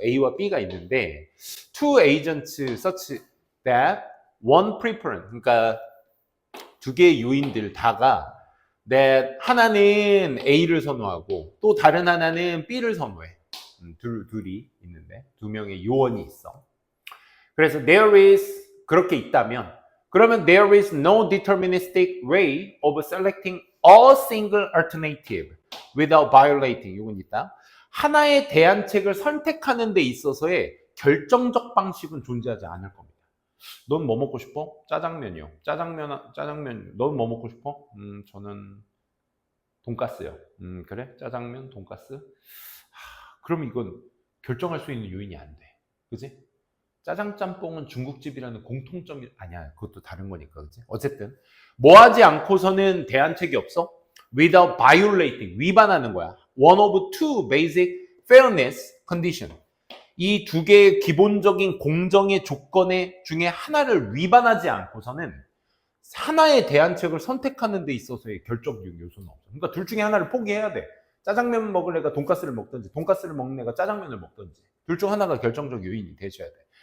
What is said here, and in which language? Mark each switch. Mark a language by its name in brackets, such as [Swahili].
[Korean] A와 B가 있는데 [English] two agents such that one preference, [Korean] 그러니까 두 개의 요인들 다가 that 하나는 A를 선호하고 또 다른 하나는 B를 선호해. 둘이 있는데 두 명의 요원이 있어. 그래서 [English] there is, [Korean] 그렇게 있다면, 그러면 [English] there is no deterministic way of selecting a single alternative without violating. [Korean] 이건 있다. 하나의 대안책을 선택하는 데 있어서의 결정적 방식은 존재하지 않을 겁니다. 넌 뭐 먹고 싶어? 짜장면이요. 짜장면. 넌 뭐 먹고 싶어? 저는 돈가스요. 그래? 짜장면, 돈가스? 그럼 이건 결정할 수 있는 요인이 안 돼. 그지? 짜장 짬뽕은 중국집이라는 공통점이 아니야. 그것도 다른 거니까. 그지? 어쨌든 뭐 하지 않고서는 대안책이 없어? [English] Without violating, [Korean] 위반하는 거야. [English] One of two basic fairness condition. [Korean] 이 두 개의 기본적인 공정의 조건의 중에 하나를 위반하지 않고서는 하나의 대안책을 선택하는 데 있어서의 결정적 요소는 없어. 그러니까 둘 중에 하나를 포기해야 돼. 짜장면 먹을 애가 돈가스를 먹든지, 돈가스를 먹는 애가 짜장면을 먹든지, 둘 중 하나가 결정적 요인이 되셔야 돼.